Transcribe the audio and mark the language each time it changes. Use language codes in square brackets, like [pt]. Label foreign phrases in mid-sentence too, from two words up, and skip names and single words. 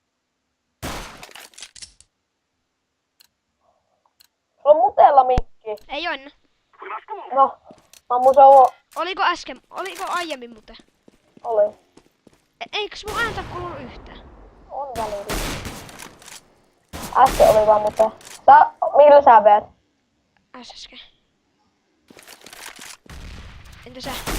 [fi] Sulla on mutella mikki. ei oo enää. [en] We must move. [fi] No, ammu se on... Oliko aiemmin muuten? Oli. Eiks mun ääntä kuulu yhtään? On välillä. Äsken oli vaan mute. Millä sä veet? SSG. Entä sä?